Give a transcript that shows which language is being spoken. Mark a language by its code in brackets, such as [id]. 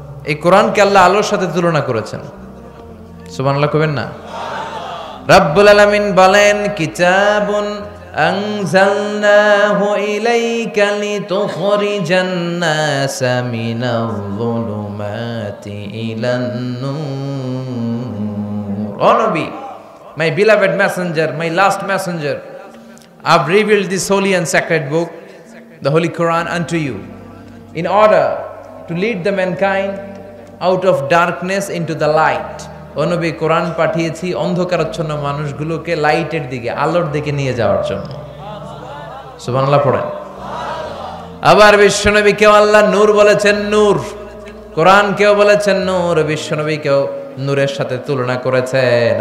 [bn] এই কোরআনকে আল্লাহ আলোর সাথে তুলনা করেছেন। সুবহানাল্লাহ কবেন না? রব্বুল আলামিন বলেন কিতাবুন [ar] আনজালনাহু ইলাইকা লিতুখরিজান নাসা মিনাল যুলুমাতি ইলান নূর। [bn] ও নবী, [en] my beloved messenger, my last messenger, I've revealed this holy and sacred book, the Holy Quran, unto you, in order to lead the mankind out of darkness into the light. [bn] ও নবী, কোরআন পাঠিয়েছি অন্ধকারাচ্ছন্ন মানুষগুলোকে লাইটের দিকে, আলোর দিকে নিয়ে যাওয়ার জন্য। সুবহানাল্লাহ পড়েন। আবার বিশ্বনবীকেও আল্লাহ নূর বলেছেন, নূর। কোরআন কেউ বলেছেন নূর, বিশ্বনবীকেও নূরের সাথে তুলনা করেছেন।